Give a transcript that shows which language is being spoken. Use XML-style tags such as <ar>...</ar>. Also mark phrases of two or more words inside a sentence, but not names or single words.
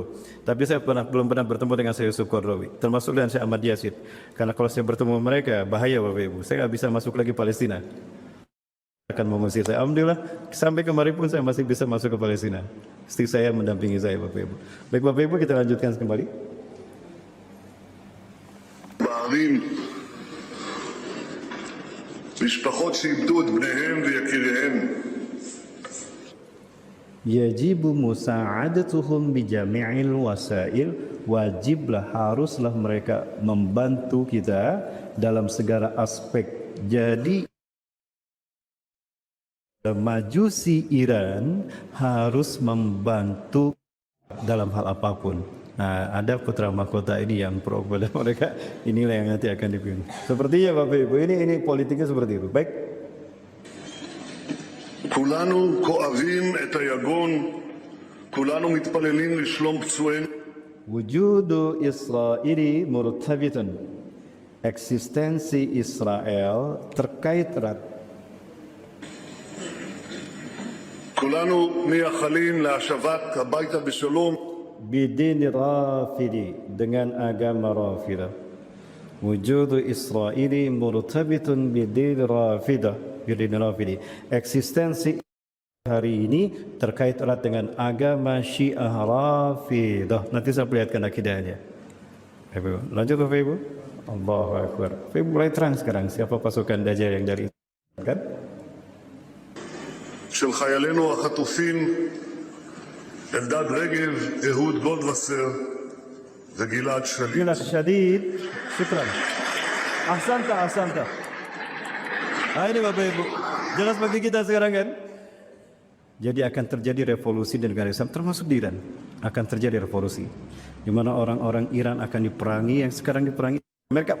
<id>Tapi saya belum pernah bertemu dengan Syekh Yusuf Qaradawi, termasuk dengan Syekh Ahmad Yasid. Karena kalau saya bertemu mereka bahaya Bapak Ibu. Saya nggak bisa masuk lagi Palestina. Akan mengusir saya. Alhamdulillah sampai kemarin pun saya masih bisa masuk ke Palestina. Istri saya mendampingi saya Bapak Ibu. Baik Bapak Ibu, kita lanjutkan kembali.</id> <he>בערים, משפחות שאיבדו את בניהם ויקיריהם.</he> <ar>يجب مساعدتهم بجميع الوسائل.</ar> <id>Wajiblah, haruslah mereka membantu kita dalam segala aspek. Jadi Majusi Iran harus membantu dalam hal apapun. Nah, ada putra mahkota ini yang pro kepada mereka, inilah yang nanti akan dipilih. Sepertinya Bapak Ibu, ini politiknya seperti itu. Baik.</id> <he>כולנו כואבים את היגון, כולנו מתפללים לשלום פצועינו.</he> <ar>وجود إسرائيل مرتبط.</ar> <id>Eksistensi Israel terkait erat.</id> <he>כולנו מייחלים להשבת הביתה בשלום.</he> <ar>بالدين الرافضي,</ar> <id>dengan agama Rafidah.</id> <ar>وجود إسرائيل مرتبط بدين الرافضة. بالدين الرافضي.</ar> <id>Eksistensi hari ini terkait erat dengan agama Syiah Rafidah. Nanti saya perlihatkan akidahnya. Lanjut Bapak Ibu.</id> <ar>الله أكبر.</ar> <id>Bapak Ibu mulai terang sekarang siapa pasukan Dajjal yang dari kan?</id> <he>של חיילינו החטופים אלדד רגב, אהוד גולדווסר וגלעד שליט.</he> <ar>Gilad Syadid, شكرا. أحسنت.</ar> <id>Ini Bapak Ibu, jelas bagi kita sekarang kan? Jadi akan terjadi revolusi di negara Islam, termasuk di Iran. Akan terjadi revolusi, di mana orang-orang Iran akan diperangi yang sekarang diperangi mereka.</id>